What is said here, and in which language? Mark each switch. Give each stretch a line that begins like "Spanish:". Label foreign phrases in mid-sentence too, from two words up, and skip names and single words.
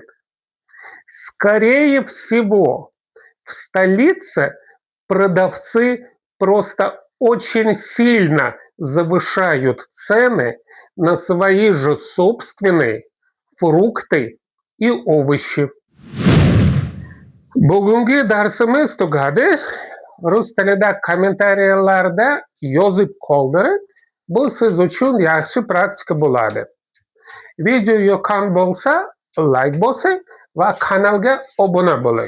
Russian: Скорее всего, в столице продавцы просто очень сильно завышают цены на свои же собственные фрукты и овощи.
Uzbek: Bugungi darsimiz tugadi. Rus tilida kommentariyalarda yozib qoldiring. Bu siz uchun yaxshi praktika bo'ladi. Video yoqqan bo'lsa, like bosing va kanalga obuna bo'ling.